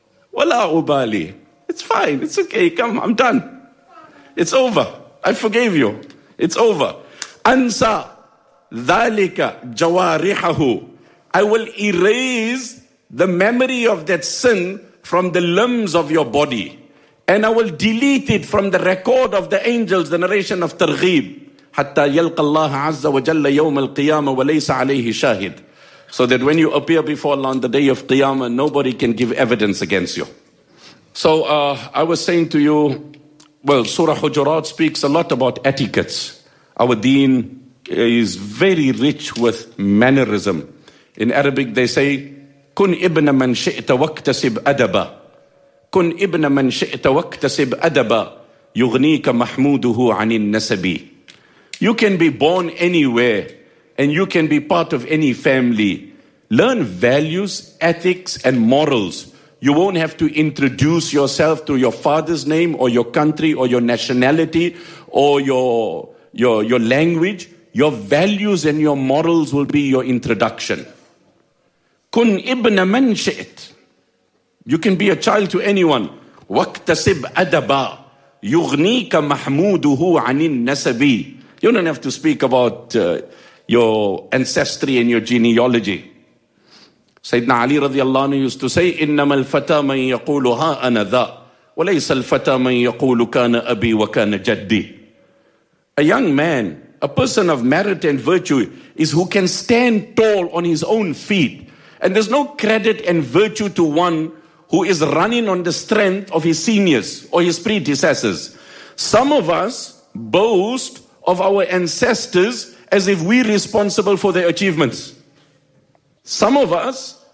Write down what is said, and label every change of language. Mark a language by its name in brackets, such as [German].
[Arabic] Wala ubali. [English] It's fine. It's okay. Come, I'm done. It's over. I forgave you. It's over. [Arabic] Ansa dhalika jawarihahu. [English] I will erase the memory of that sin from the limbs of your body. And I will delete it from the record of the angels, the narration of Targhib. [Arabic] حتى يلقى الله عز وجل يوم القيامة وليس عليه شاهد. [English] So that when you appear before Allah on the day of Qiyamah, nobody can give evidence against you. So I was saying to you, well, Surah Hujurat speaks a lot about etiquettes. Our deen is very rich with mannerism. In Arabic they say, [Arabic] كن ابن من شئت واكتسب أدبا. كن ابن من شئت واكتسب أدبا. يغنيك محموده عن النسب. [English] You can be born anywhere and you can be part of any family. Learn values, ethics and morals. You won't have to introduce yourself to your father's name or your country or your nationality or your language. Your values and your morals will be your introduction. [Arabic] Kun ibn man shi'it. [English] You can be a child to anyone. [Arabic] Waktasib adaba. Yughnika mahmuduhu anin nasabi. [English] You don't have to speak about your ancestry and your genealogy. Sayyidina Ali radiallahu anhu used to say, [Arabic] إِنَّمَا الْفَتَى مَنْ يَقُولُ هَا أَنَا ذَا وَلَيْسَ الْفَتَى مَنْ يَقُولُ كَانَ أَبِي وَكَانَ جَدِّي. [English] A young man, a person of merit and virtue, is who can stand tall on his own feet. And there's no credit and virtue to one who is running on the strength of his seniors or his predecessors. Some of us boast of our ancestors as if we're responsible for their achievements. Some of us